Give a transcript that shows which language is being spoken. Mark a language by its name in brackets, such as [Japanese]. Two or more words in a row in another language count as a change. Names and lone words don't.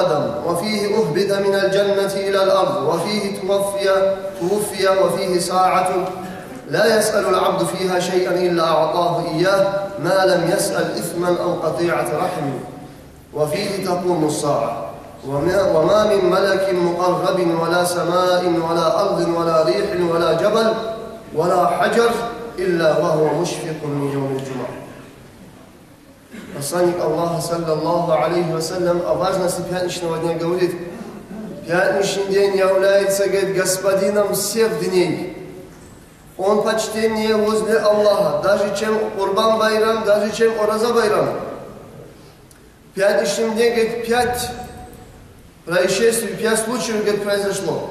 [Arabic] آدم وفيه أهبط من الجنة إلى الأرض وفيه توفي وفيه ساعة لا يسأل العبد فيها شيئا إلا أعطاه إياه ما لم يسأل إثما أو قطيعة رحم وفيه تقوم الساعة وما من ملك مقرب ولا سماء ولا أرض ولا ريح ولا جبل ولا حجر إلا وهو مشفق من يوم الجمعة». [Russian] Посланник Аллаха [Arabic] صلى الله عليه وسلم [Russian] о важности пятничного дня говорит: пятничный день является, говорит, господином всех дней. Он почтеннее возле Аллаха, даже чем Курбан Байрам, даже чем Ораза Байрам. В пятничном дне, говорит, 5 происшествий, 5 случаев, говорит, произошло.